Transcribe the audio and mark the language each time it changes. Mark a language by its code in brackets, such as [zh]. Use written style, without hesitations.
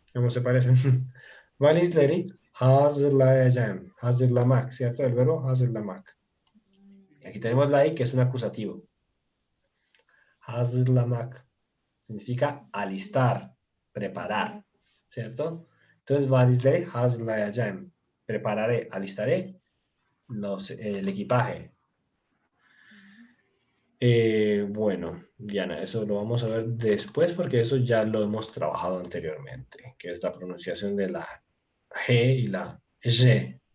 [es] ¿Cómo se parecen? [tr] Valizleri hazırlayacağım, hazırlamak, [es] ¿cierto? El verbo hazırlamak. Aquí tenemos la i que es un acusativo. Hazırlamak significa alistar, preparar, ¿cierto? Entonces, [tr] valizleri hazırlayacağım. [es] Prepararé, alistaré el equipaje. Bueno, Diana, eso lo vamos a ver después porque eso ya lo hemos trabajado anteriormente, que es la pronunciación de la G y la G.